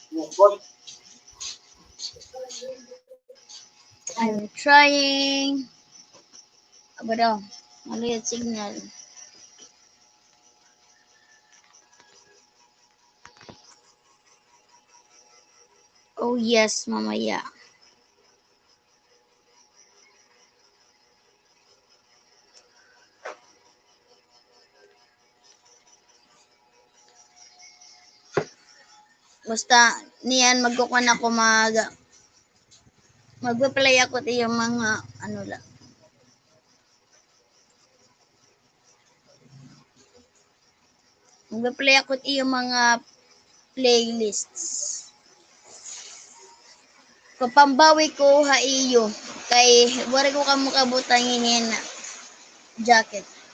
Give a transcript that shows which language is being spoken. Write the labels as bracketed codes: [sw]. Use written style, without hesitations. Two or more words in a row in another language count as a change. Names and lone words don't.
[en] I'm trying. [tl] Aba daw, maliit signal. [en] Oh yes, mamaya. [tl] Basta niyan magkukuha ako magpa-play ako yung mga ano lang. Magpa-play ako yung mga playlists. [war] Kapambawi ko ha iyo kay wala ko kamo kabutangin jacket.